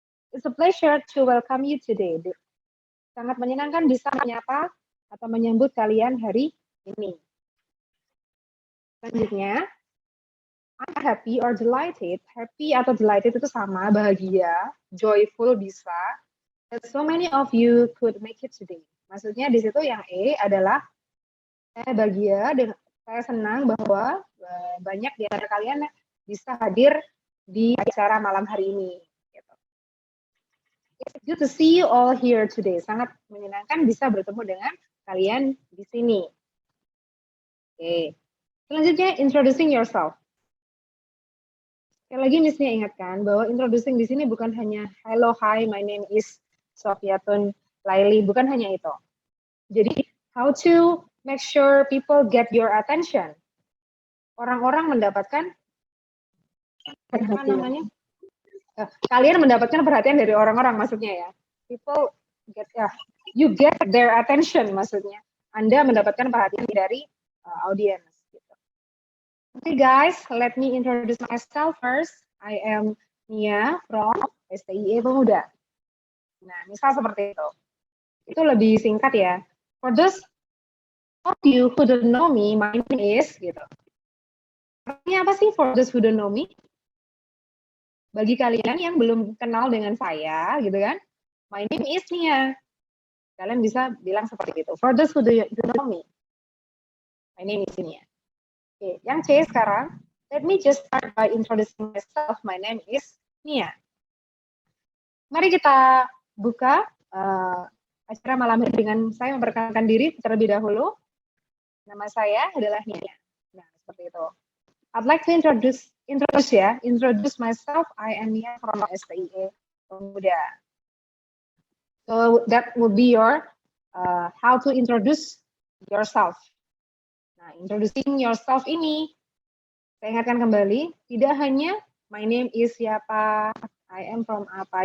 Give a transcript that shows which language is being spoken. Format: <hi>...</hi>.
<en>It's a pleasure to welcome you today.</en> <id>Sangat menyenangkan bisa menyapa atau menyambut kalian hari ini. Selanjutnya,</id> <en>I'm happy or delighted.</en> <id>Happy atau delighted itu sama, bahagia, joyful bisa.</id> <en>That so many of you could make it today.</en> <id>Maksudnya di situ yang E adalah saya bahagia, saya senang bahwa banyak di antara kalian bisa hadir di acara malam hari ini.</id> <en>It's good to see you all here today.</en> <id>Sangat menyenangkan bisa bertemu dengan kalian di sini. Oke. Selanjutnya, introducing yourself. Sekali lagi Miss-nya ingatkan bahwa introducing di sini bukan hanya</id> <en>hello, hi, my name is Sofiatun Laili,</en> <id>bukan hanya itu. Jadi,</id> <en>how to make sure people get your attention.</en> <id>Orang-orang mendapatkan apa namanya? Kalian mendapatkan perhatian dari orang-orang maksudnya ya.</id> <en>People get you get their attention</en> <id>maksudnya. Anda mendapatkan perhatian dari audience. Gitu.</id> <en>Okay guys, let me introduce myself first. I am Nia from STIE Pemuda.</en> <id>Nah, misal seperti itu. Itu lebih singkat ya.</id> <en>For those of you who don't know me, my name is</en> <id>gitu. Artinya apa sih</id> <en>for those who don't know me?</en> <id>Bagi kalian yang belum kenal dengan saya, gitu kan,</id> <en>my name is Nia.</en> <id>Kalian bisa bilang seperti itu.</id> <en>For those who don't know me, my name is Nia.</en> <id>Oke, yang C sekarang,</id> <en>let me just start by introducing myself. My name is Nia.</en> <id>Mari kita buka acara malam ini dengan saya memperkenalkan diri terlebih dahulu. Nama saya adalah Nia. Nah, seperti itu.</id> <en>I'd like to introduce myself. I am Nia from STIE Pemuda. So that would be your how to introduce yourself.</en> <id>Nah, introducing yourself ini saya ingatkan kembali, tidak hanya</id> <en>my name is</en> <id>siapa,</id> <en>I am from</en> <id>apa.</id>